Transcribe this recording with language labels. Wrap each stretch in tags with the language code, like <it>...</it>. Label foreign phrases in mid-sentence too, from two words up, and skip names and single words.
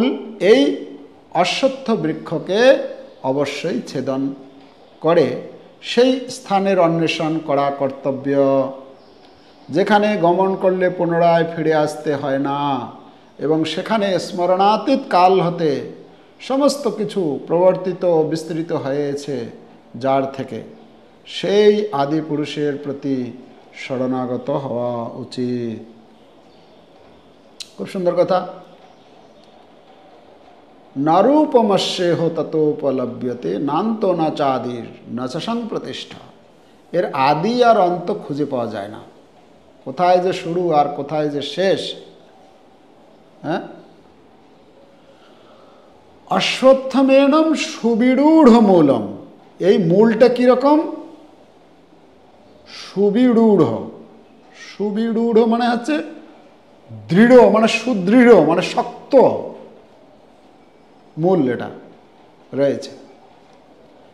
<bn>এই অশ্বত্থ বৃক্ষকে অবশ্যই ছেদন করে সেই স্থানের অন্বেষণ করা কর্তব্য, যেখানে গমন করলে পুনরায় ফিরে আসতে হয় না এবং সেখানে স্মরণাতীত কাল হতে সমস্ত কিছু প্রবর্তিত ও বিস্তৃত হয়েছে, যার থেকে সেই আদি পুরুষের প্রতি শরণাগত হওয়া উচিত। খুব সুন্দর কথা।</bn> <sa>নারূপমস্যেহ ততোপলভ্যতে নান্ত ন চাদির ন চ সংপ্রতিষ্ঠা,</sa> <bn>এর আদি আর অন্ত খুঁজে পাওয়া যায় না, কোথায় যে শুরু আর কোথায় যে শেষ। হ্যাঁ,</bn> <sa>অশ্বত্থমেনম সুবিরূঢ় মূলম,</sa> <bn>এই মূলটা কিরকম? সুবিরূঢ়, সুবিরূঢ় মানে হচ্ছে দৃঢ়, মানে সুদৃঢ়, মানে শক্ত মূল এটা রয়েছে।</bn>